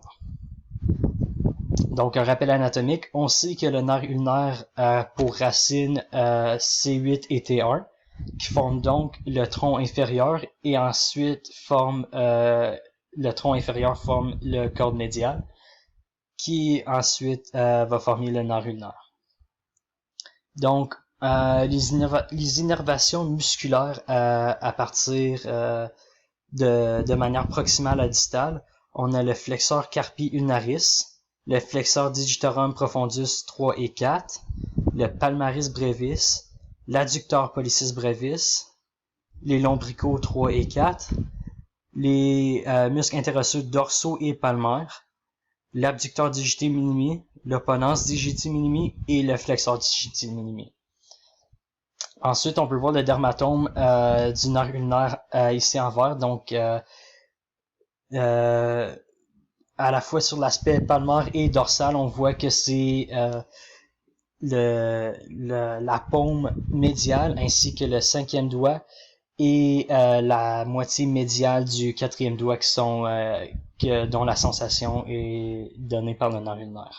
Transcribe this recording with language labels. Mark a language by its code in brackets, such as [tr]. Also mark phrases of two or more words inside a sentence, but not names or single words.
[fr] Donc, un rappel anatomique, on sait que le nerf ulnaire a pour racine C8 et T1, qui forment donc le tronc inférieur, et ensuite le tronc inférieur forme le corde médial, qui ensuite va former le nerf ulnaire. Donc, les innervations musculaires à partir de manière proximale à distale, on a le flexeur [la] carpi ulnaris, [fr] le flexeur [la] digitorum profundus [fr] 3 et 4, le [la] palmaris brevis, [fr] l'adducteur [la] pollicis brevis, [fr] les lombricaux 3 et 4, les muscles interosseux dorsaux et palmaires, l'abducteur [la] digiti minimi, [fr] l' [la] opponens digiti minimi [fr] et le flexeur [la] digiti minimi. [fr] Ensuite, on peut voir le dermatome du nerf ulnaire ici en vert, donc à la fois sur l'aspect palmaire et dorsal, on voit que c'est la paume médiale ainsi que le cinquième doigt et la moitié médiale du quatrième doigt dont la sensation est donnée par le nerf ulnaire.